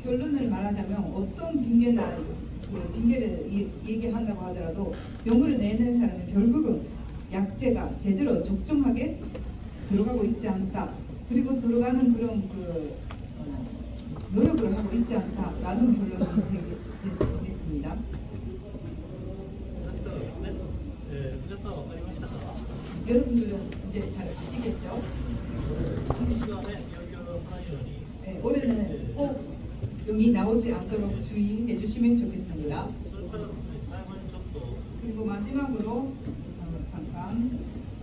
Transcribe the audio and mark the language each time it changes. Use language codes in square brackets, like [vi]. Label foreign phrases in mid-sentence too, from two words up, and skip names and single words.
[ko] 결론을 말하자면 어떤 핑계나 그 핑계를 얘기한다고 하더라도 병을 내는 사람은 결국은 약제가 제대로 적정하게 들어가고 있지 않다. 그리고 들어가는 그런 노력을 하고 있지 않다라는 결론이 되겠습니다. [ja] ですからですね、皆さん分かりましたか？ [ko] 여러분들은 이제 잘 아시겠죠? [ja] 今年はね、病気を出さないように。 [ko] 네, 올해는 꼭 병이 나오지 않도록 주의해 주시면 좋겠습니다. [ja] それからですね、最後にちょっと [ko] 그리고 마지막으로 잠깐